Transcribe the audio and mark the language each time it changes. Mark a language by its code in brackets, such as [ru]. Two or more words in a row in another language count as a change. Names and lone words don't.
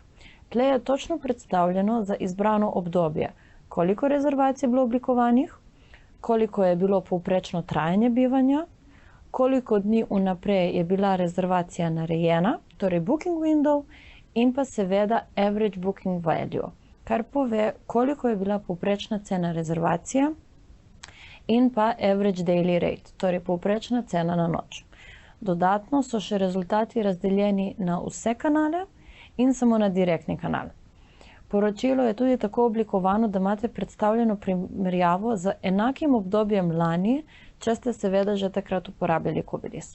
[sl] Tle je točno predstavljeno za izbrano obdobje, koliko rezervacij je bilo oblikovanih, koliko je bilo povprečno trajanje bivanja, koliko dni vnaprej je bila rezervacija narejena, torej [en] booking window, [sl] in pa seveda [en] average booking value, [sl] kar pove, koliko je bila povprečna cena rezervacije, in pa [en] average daily rate, [sl] torej povprečna cena na noč. Dodatno so še rezultati razdeljeni na vse kanale in samo na direktni kanal. Poročilo je tudi tako oblikovano, da imate predstavljeno primerjavo z enakim obdobjem lani, če ste seveda že takrat uporabljali Kubilis.